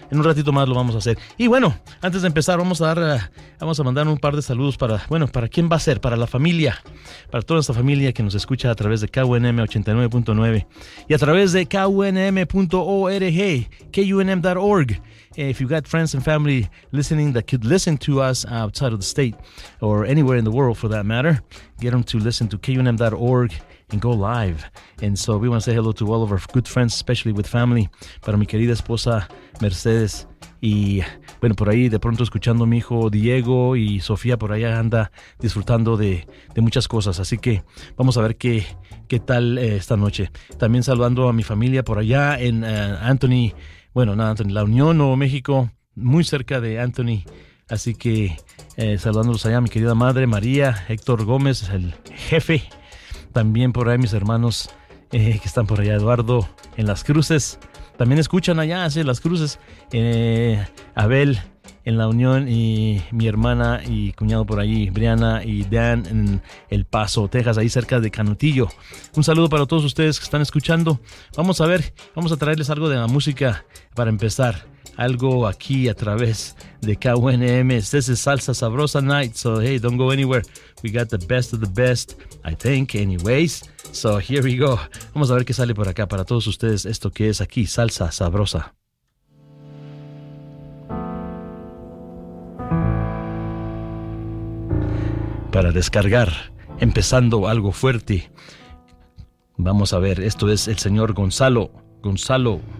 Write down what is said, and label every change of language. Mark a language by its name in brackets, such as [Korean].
[Spanish] En un ratito más lo vamos a hacer. Y bueno, antes de empezar, vamos a mandar un par de saludos para quién va a ser, para la familia, para toda esta familia que nos escucha a través de KUNM 89.9 y a través de KUNM.org, KUNM.org. [English] If you got friends and family listening that could listen to us outside of the state or anywhere in the world for that matter, get them to listen to KUNM.org and go live. And so we want to say hello to all of our good friends, especially with family. [Spanish] Para mi querida esposa Mercedes. Y bueno, por ahí de pronto escuchando a mi hijo Diego y Sofía por allá anda disfrutando de muchas cosas. Así que vamos a ver qué tal esta noche. También saludando a mi familia por allá en La Unión, Nuevo México, muy cerca de Anthony. Así que saludándolos allá, mi querida madre María, Héctor Gómez, el jefe. También por ahí mis hermanos que están por allá, Eduardo, en Las Cruces. También escuchan allá, sí, Las Cruces. Abel, en La Unión y mi hermana y cuñado por allí, Brianna y Dan en El Paso, Texas, ahí cerca de Canutillo. Un saludo para todos ustedes que están escuchando. Vamos a ver, vamos a traerles algo de la música para empezar. Algo aquí a través de KUNM. [English] This is Salsa Sabrosa Night, so hey, don't go anywhere. We got the best of the best, I think, anyways. So here we go. [Spanish] Vamos a ver qué sale por acá para todos ustedes. Esto que es aquí, Salsa Sabrosa. Para descargar, empezando algo fuerte. Vamos a ver, esto es el señor Gonzalo. Gonzalo.